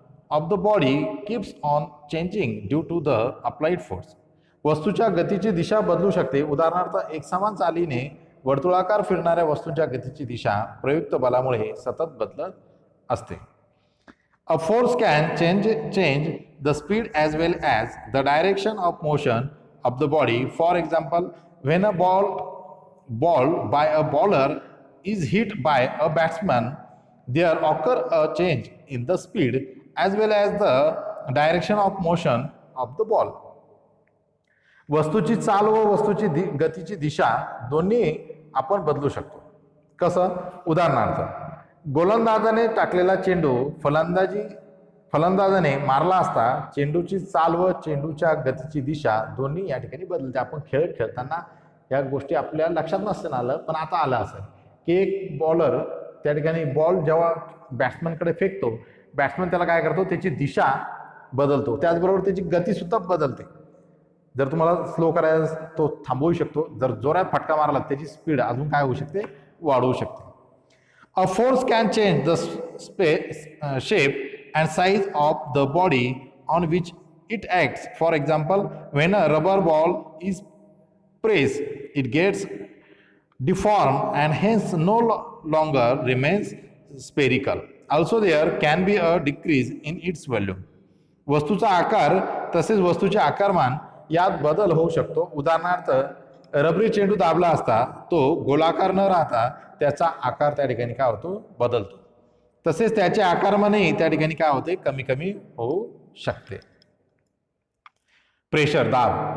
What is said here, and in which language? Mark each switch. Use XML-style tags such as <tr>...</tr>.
<en>Of the body keeps on changing due to the applied force.</en> <mr>वस्तूच्या गतीची दिशा बदलू शकते. उदाहरणार्थ एकसमान चालीने वर्तुळाकार फिरणाऱ्या वस्तूंच्या गतीची दिशा प्रयुक्त बलामुळे सतत बदलत असते.</mr> <en>A force can change the speed as well as the direction of motion of the body. For example, when a ball by a bowler is hit by a batsman, there occur a change in the speed as well as the direction of motion of the ball.</en> <mr>वस्तूची चाल व वस्तूची गतीची दिशा दोन्ही आपण बदलू शकतो. कसं? उदाहरणार्थ, गोलंदाजाने टाकलेला चेंडू फलंदाजाने मारला असता चेंडूची चाल व चेंडूच्या गतीची दिशा दोन्ही या ठिकाणी बदलते. आपण खेळ खेळताना या गोष्टी आपल्या लक्षात नसताना आलं, पण आता आलं असेल की एक बॉलर त्या ठिकाणी बॉल जेव्हा बॅट्समॅनकडे फेकतो, बॅट्समॅन त्याला काय करतो, त्याची दिशा बदलतो, त्याचबरोबर त्याची गतीसुद्धा बदलते. जर तुम्हाला स्लो करायला तो थांबवू शकतो, जर जोरात फटका मारला त्याची स्पीड अजून काय होऊ शकते, वाढवू शकते.</mr> <en>A force can change the shape and size of the body on which it acts. For example, when a rubber ball is pressed, it gets deformed and hence no longer remains spherical. Also, there can be a decrease in its volume.</en> <mr>वस्तूचा आकार तसेच वस्तूचे आकारमान यात बदल होऊ शकतो. उदाहरणार्थ, रबरी चेंडू दाबला असता तो गोलाकार न राहता त्याचा आकार त्या ठिकाणी काय होतो, बदलतो. तसेच त्याचे आकारमानही त्या ठिकाणी काय होते, कमी कमी होऊ शकते. प्रेशर, दाब.</mr>